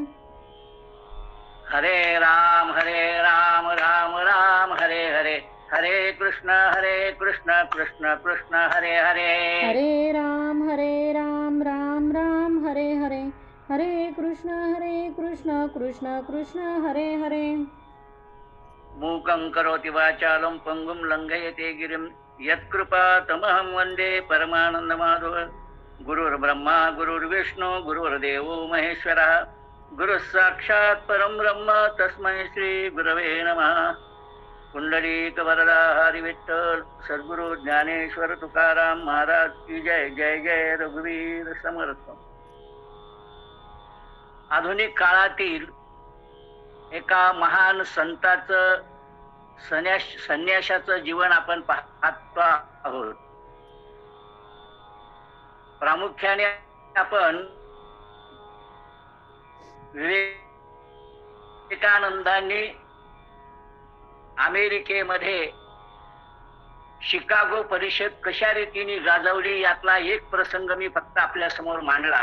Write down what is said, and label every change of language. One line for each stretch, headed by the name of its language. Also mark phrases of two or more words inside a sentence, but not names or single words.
Sanskrit: हरे राम राम राम हरे हरे. हरे कृष्ण कृष्ण कृष्ण हरे हरे. हरे राम राम राम हरे हरे. हरे कृष्ण कृष्ण कृष्ण हरे हरे. मूकं करोति वाचालं पंगुं लंघयते गिरिं यत्कृपा तमहं वन्दे परमानन्दमाधव. गुरुर्ब्रह्मा गुरुर्विष्णु गुरुर्देवो महेश्वरः. गुरुः साक्षात् परं ब्रह्म तस्मै श्री गुरवे नमः.
Marathi: पुंडलीक वरदा हरि विठ्ठल सद्गुरु ज्ञानेश्वर तुकाराम महाराज की जय. जय जय रघुवीर समर्थ. आधुनिक काळातील एका महान संताचं संन्याशाचं जीवन आपण पाहतो आहोत. प्रामुख्याने आपण विवेकानंदांनी अमेरिकेमध्ये शिकागो परिषद कशा रीतीने गाजवली यातला एक प्रसंग मी फक्त आपल्या समोर मांडला.